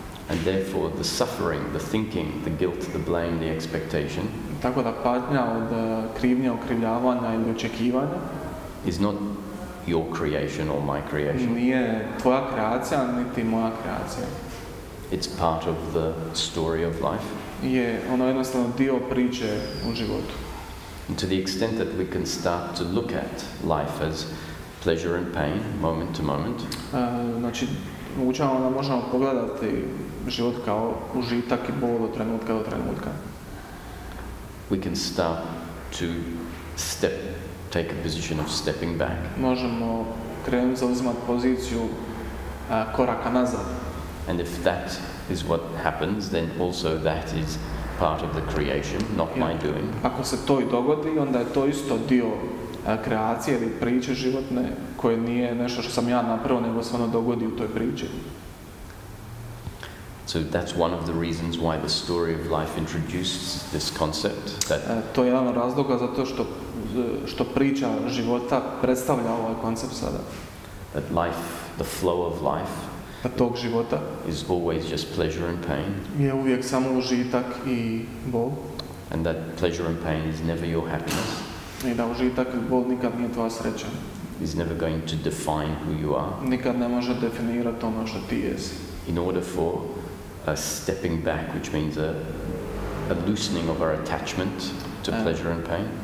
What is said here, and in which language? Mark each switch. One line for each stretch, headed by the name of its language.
English: and therefore the suffering, the thinking, the guilt, the blame, the expectation
Croatian: Tako da patnja od krivnje, okrivljavanja ili očekivanja
English: is not your creation or my creation.
Croatian: nije tvoja kreacija, niti moja kreacija.
English: It's part of the story of life.
Croatian: Je ono jednostavno dio priče u životu.
English: And to the extent that we can start to look at life as pleasure and pain, moment to moment,
Croatian: Znači, učavamo da možemo pogledati život kao užitak i bol od trenutka do trenutka.
English: we can start to take a position of stepping back.
Croatian: Možemo krenuti zauzimati poziciju koraka nazad.
English: And if that is what happens, then also that is part of the creation, not my doing.
Croatian: Ako se to i dogodi, onda je to isto dio kreacije ili priče životne, koje nije nešto što sam ja napravio, nego se ono dogodi u toj priči.
English: So that's one of the reasons why the story of life introduced this concept that
Croatian: To je jedan od razloga zato što priča života predstavlja ovaj koncept sada.
English: that life, the flow of life,
Croatian: Da tog života
English: is always just pleasure and pain,
Croatian: je uvijek samo užitak i bol.
English: and that pleasure and pain is never your happiness,
Croatian: I da užitak i bol nikad nije tvoja sreća.
English: is never going to define who you are.
Croatian: Nikad ne može definirati ono što ti jesi.
English: In order for a stepping back, which means a loosening of our attachment to pleasure and pain,